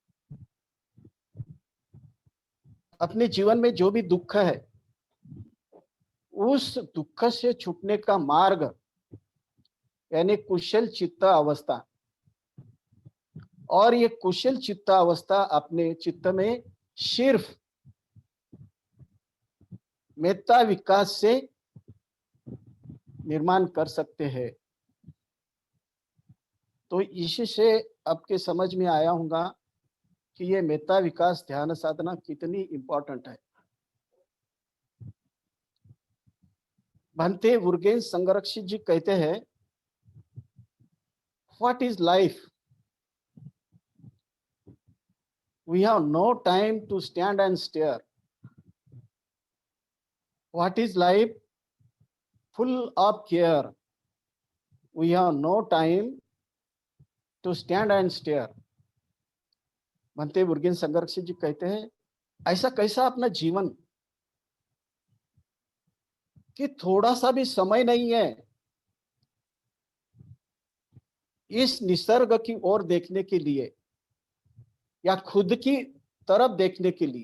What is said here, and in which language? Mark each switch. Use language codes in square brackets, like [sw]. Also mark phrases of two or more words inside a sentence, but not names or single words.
[hi] अपने जीवन में जो भी दुख है, उस दुख से छूटने का मार्ग यानी कुशल चित्त अवस्था, और ये कुशल चित्त अवस्था अपने चित्त में सिर्फ मेत्ता विकास से निर्माण कर सकते हैं। तो इसी से आपके समझ में आया होगा कि ये मेत्ता विकास ध्यान साधना कितनी इंपॉर्टेंट है। भंते वुर्गेन संगरक्षित जी कहते हैं, [en] What is life? We have no time to stand and stare. What is life? Full of care. We have no time to stand and stare. [hi] भंते वुर्गेन संगरक्षित जी कहते हैं, ऐसा कैसा अपना जीवन कि थोड़ा सा भी समय नहीं है इस निसर्ग की ओर देखने के लिए या खुद की तरफ देखने के लिए।